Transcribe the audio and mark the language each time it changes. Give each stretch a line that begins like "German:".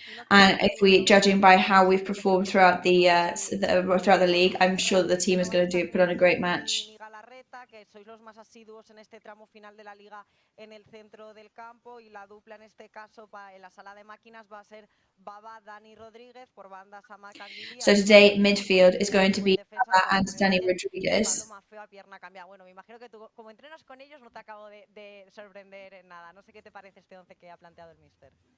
English: And if we judging by how we've performed throughout the league, I'm sure that the team is going to put on a great match.
Spanish: Que sois los más asiduos en este tramo final de la liga en el centro del campo y la dupla en este caso en la sala de máquinas va a ser Baba, Dani Rodríguez por banda Sama Canguilía.
English: So today midfield is going to be Baba and Dani Rodríguez.
Spanish: Bueno, me imagino que tú como entrenas con ellos no te acabo de sorprender en nada. No sé qué te parece este 11 que ha planteado el míster.